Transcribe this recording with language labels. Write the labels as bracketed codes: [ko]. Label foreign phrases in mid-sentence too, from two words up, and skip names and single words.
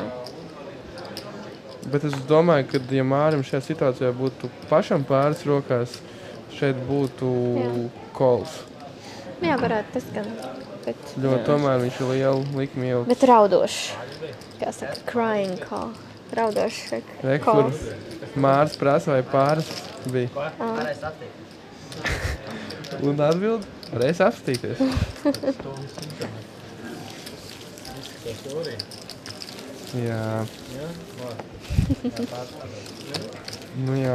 [lv] Bet es domāju, ka ja Mārim šajā situācijā būtu pašam pāris rokās, šeit būtu calls. Jā, varētu tas gan. Jo tomēr viņš ir lielu likmi jau. Bet raudošs. Kā saka, [en] crying call. [lv] Raudošs calls. Māris prasa, vai pāris bija. Un atbild, varēs apstīties. Jā. Jā.